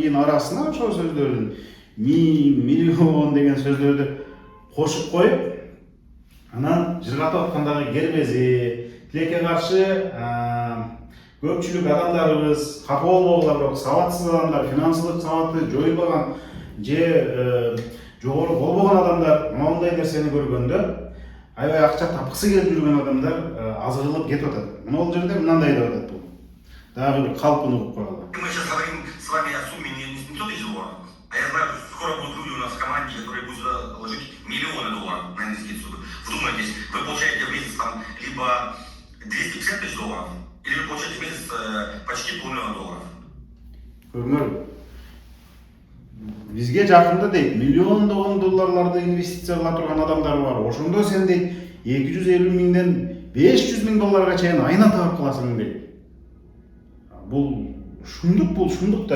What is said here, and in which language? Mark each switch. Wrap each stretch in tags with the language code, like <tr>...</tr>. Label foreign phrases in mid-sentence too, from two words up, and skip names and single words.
<ky>кийин арасына ошол сөздөрдүн миллион деген сөздөрдү кошуп коюп, анан жыргатып аткандагы кербези, тилекке каршы көпчүлүк адамдарыбыз капа болбогула, бирок сабатсыз адамдар, финансылык сабаты жоюлбаган же жогору болбогон адамдар мындай нерсени көргөндө аябай акча тапкысы келип жүргөн адамдар азырылып кетип атат. Мына бул жерде мындай деп атат бул. Дагы бир калпын угуп коелу.</ky> <ru>Мы сейчас говорим с вами о сумме не $100 000, а я знаю, что скоро будут люди у нас в команде, которые будут вложить миллионы долларов на инвестицию. Вдумайтесь, вы получаете в месяц там либо $250 000, или вы получаете в месяц почти $500 000.</ru> <ky>Көрүңөр. Бизге жакында дейт, миллиондогон долларларды инвестиция кыла турган адамдар бар. Ошондо сен дейт, 250 миңден $500 000 чейин айына таап каласың дейт. Бул шундук да.</ky>